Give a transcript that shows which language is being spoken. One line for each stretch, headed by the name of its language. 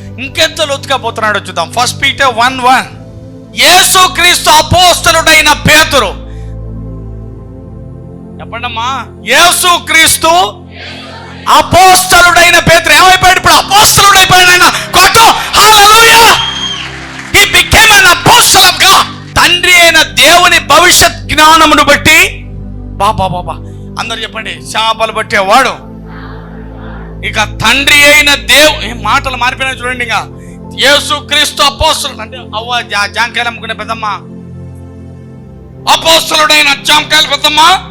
Telugu: ఇంకెంత లోతుగా పోతున్నాడో చూద్దాం. 1 Peter 1:1. యేసుక్రీస్తు అపోస్తలుడైన పేతురు, చెప్పండమ్మా, యేసుక్రీస్తు అపోస్తలుడైన పేతురు ఏమైపోయాడు? ఇప్పుడు అపోస్తలుడైపోయాడు ఆయన. కొట్టు. హల్లెలూయా.
English: He became an apostle of God.
Telugu: తండ్రి అయిన దేవుని భవిష్యత్ జ్ఞానమును బట్టి బాబా అందరు చెప్పండి, చేపలు పట్టేవాడు. ఇక తండ్రి అయిన మాటలు మారిపోయినా చూడండి. ఇక యేసుక్రీస్తు అపోస్తలుడు అంటే అవ్వ జాంకాయలు అమ్ముకునే పెద్దమ్మ, అపోస్తలుడైన జాంకాయలు పెద్దమ్మ.